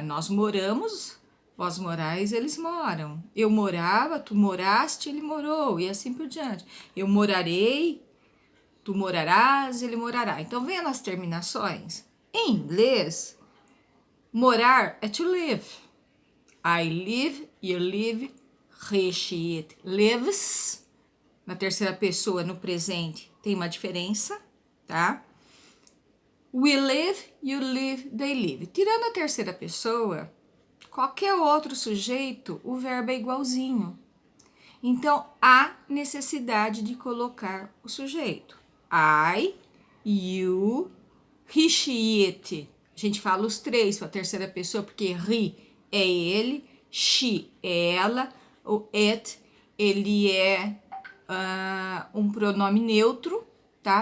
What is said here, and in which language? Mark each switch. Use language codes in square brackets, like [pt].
[pt] Nós moramos, vós morais, eles moram. Eu morava, tu moraste, ele morou. E assim por diante. Eu morarei, tu morarás, ele morará. Então, vendo as terminações. Em inglês, morar é [en] to live. I live, you live, he, she, it lives. [pt] Na terceira pessoa, no presente, tem uma diferença, tá? [en] We live, you live, they live. [pt] Tirando a terceira pessoa, qualquer outro sujeito, o verbo é igualzinho. Então, há necessidade de colocar o sujeito. [en] I, you, he, she, it. [pt] A gente fala os três para a terceira pessoa, porque he é ele, she é ela, o it, ele é um pronome neutro, tá?